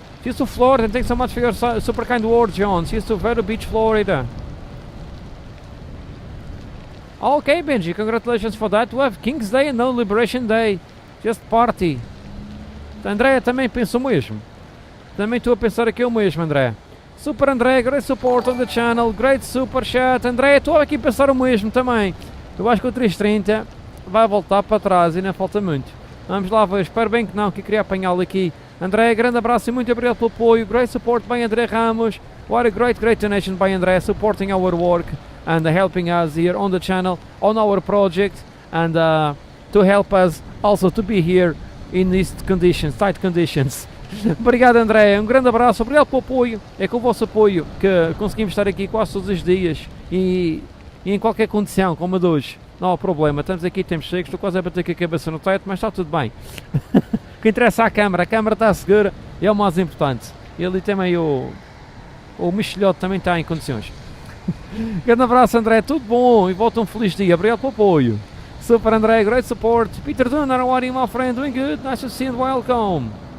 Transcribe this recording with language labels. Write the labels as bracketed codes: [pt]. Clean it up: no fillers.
[en] Cheers to Florida, and thanks so much for your super kind words, John. Cheers to Vero Beach, Florida. Okay, Benji, congratulations for that. We have King's Day and no Liberation Day. Just party. [pt] André, também penso o mesmo. Também estou a pensar aqui o mesmo, André. [en] Super André, great support on the channel, great super chat. [pt] André, estou aqui a pensar o mesmo também. Eu acho que o 330 vai voltar para trás e ainda falta muito. Vamos lá ver, espero bem que não, que queria apanhá-lo aqui. André, grande abraço e muito obrigado pelo apoio. [en] Great support by André Ramos. What a great donation by André, supporting our work and helping us here on the channel, on our project, and to help us also to be here in these conditions, tight conditions. [pt] Obrigado, André, um grande abraço, obrigado pelo apoio. É com o vosso apoio que conseguimos estar aqui quase todos os dias e em qualquer condição, como a de hoje. Não há problema, estamos aqui, temos secos, estou quase a bater com a cabeça no teto, mas está tudo bem. O que interessa é a câmara está segura, é o mais importante. E ali também o mexilhote também está em condições. Grande abraço, André, tudo bom e volta um feliz dia, obrigado pelo apoio. [en] Super André, great support. Peter Dunner, how are you, my friend? Doing good, nice to see you and welcome.